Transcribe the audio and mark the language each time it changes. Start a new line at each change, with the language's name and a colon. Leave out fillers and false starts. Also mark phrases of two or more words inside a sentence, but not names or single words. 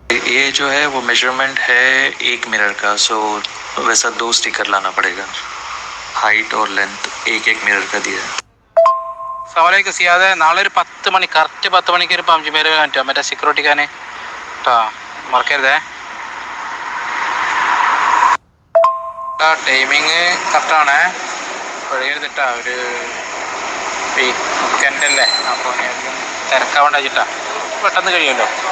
Hindi: ये जो है वो मेजरमेंट है एक मिरर का, सो वैसा 2 स्टिकर लाना पड़ेगा. हाइट और लेंथ एक एक मिरर का दिया है.
Malayalam: സവാലേക്ക് സിയാതെ നാളെ ഒരു 10 മണി കറക്റ്റ് 10 മണിക്ക് ഒരു 5 പേര് പറ്റുമോ മറ്റേ സെക്യൂരിറ്റിക്കാരൻ കേട്ടോ, മറക്കരുതേ.
English: timing correct,
Malayalam: കഴിയരുതിട്ടാ. ഒരു വീക്കെൻഡ് അല്ലേ, അപ്പോൾ അധികം തിരക്കാവേണ്ട വെച്ചിട്ടാ, പെട്ടെന്ന് കഴിയുമല്ലോ.